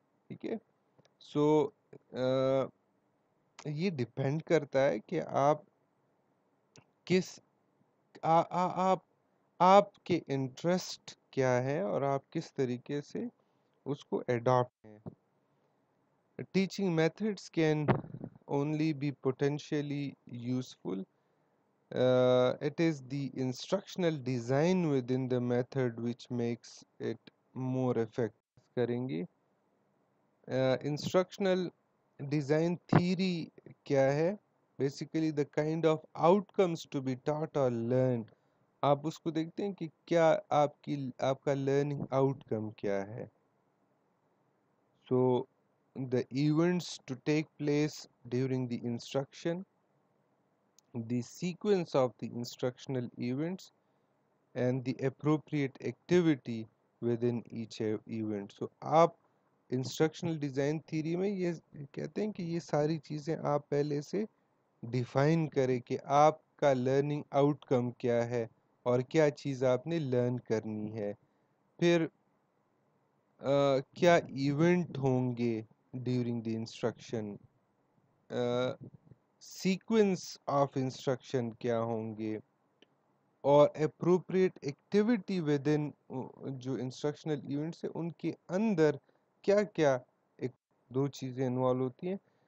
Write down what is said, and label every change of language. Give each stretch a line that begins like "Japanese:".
Hindi: ठीक है, सो ये डिपेंड करता है कि आप किस आप आपके इंटरेस्ट क्या है और आप किस तरीके से उसको एडॉप्ट हैं।
English: Teaching methods can only be potentially useful. It is the instructional design within the method which makes it more effective.
Hindi: करेंगे इंस्ट्रक्शनल डिज़ाइन थ्योरी क्या है?
English: Basically the kind of outcomes to be taught और learn.
Hindi: आप उसको देखते हैं कि क्या आपका लर्निंग आउटकम क्या है।
English: So the events to take place during the instruction, the sequence of the instructional events and the appropriate activity within each event.
Hindi: So आप इंस्ट्रक्शनल डिज़ाइन थ्योरी में ये कहते हैं कि ये सारी चीज़ें आप पहले से डिफाइन करें कि आपका लर्निंग आउटकम क्या है और क्या चीज़ आपने लर्न करनी है। फिर क्या इवेंट होंगे
English: during the instruction,
Hindi: sequence of instruction क्या होंगे और
English: appropriate activity within
Hindi: जो इंस्ट्रक्शनल इवेंट्स है उनके अंदर क्या क्या एक दो चीज़ें इन्वॉल्व होती हैं।